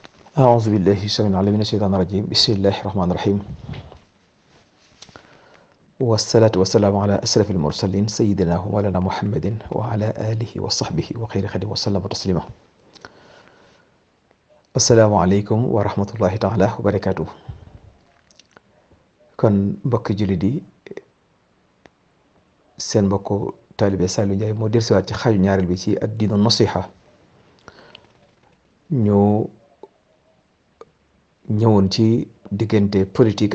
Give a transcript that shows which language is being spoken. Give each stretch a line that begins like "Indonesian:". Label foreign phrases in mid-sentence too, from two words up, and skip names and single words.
Arabic: أعوذ بالله السميع العليم من الشيطان الرجيم بسم الله الرحمن الرحيم والصلاة والسلام على أشرف المرسلين سيدنا ومولانا محمد وعلى آله وصحبه وخير خدمه وسلم تسليما السلام عليكم ورحمة الله تعالى وبركاته
Wolof: kon mbokki jullit yi seen mbokku taalibe Saliou Ndiaye moo dellusiwaat ci xaaju ñaareel bi ci
Arabic: الدين النصيحة
Wolof: ñu ñëwoon ci diggante politique